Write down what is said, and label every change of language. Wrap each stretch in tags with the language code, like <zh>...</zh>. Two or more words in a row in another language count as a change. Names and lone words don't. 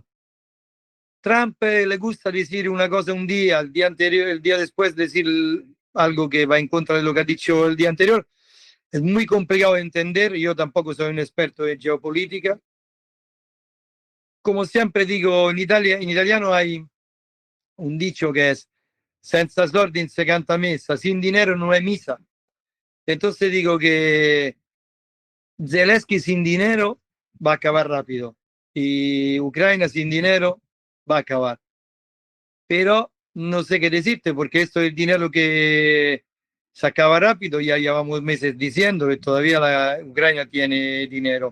<es>Trump le gusta decir una cosa un día, el día anterior, el día después decir algo que va en contra de lo que ha dicho el día anterior. Es muy complicado de entender, yo tampoco soy un experto en geopolítica. Como siempre digo, en italiano hay un dicho que es</es> <it>senza soldi non si canta messa,</it> <es>sin dinero no hay misa. Entonces digo que Zelensky sin dinero va a acabar rápido y Ucrania sin dinero va a acabar. Pero no sé qué decirte porque esto es el dinero que se acaba rápido, ya llevamos meses diciendo que todavía la Ucrania tiene dinero.</es>